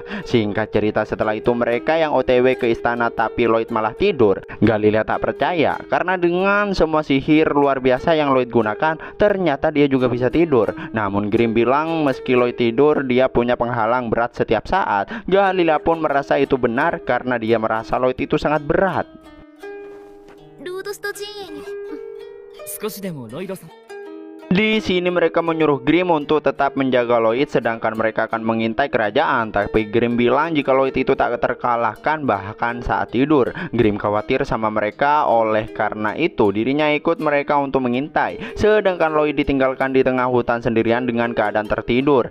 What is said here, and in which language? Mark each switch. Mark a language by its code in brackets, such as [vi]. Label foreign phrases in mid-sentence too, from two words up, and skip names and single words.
[id] Singkat cerita, setelah itu mereka yang OTW ke istana, tapi Lloyd malah tidur. Galilea tak percaya karena dengan semua sihir luar biasa yang Lloyd gunakan, ternyata dia juga bisa tidur. Namun Grim bilang meski Lloyd tidur, dia punya penghalang berat setiap saat. Galilea pun merasa itu benar karena dia merasa Lloyd itu sangat berat. [ja] ロードスト陣営に少しでもロイドさん [id] Di sini mereka menyuruh Grim untuk tetap menjaga Lloyd, sedangkan mereka akan mengintai kerajaan. Tapi Grim bilang jika Lloyd itu tak terkalahkan bahkan saat tidur. Grim khawatir sama mereka, oleh karena itu dirinya ikut mereka untuk mengintai. Sedangkan Lloyd ditinggalkan di tengah hutan sendirian dengan keadaan tertidur.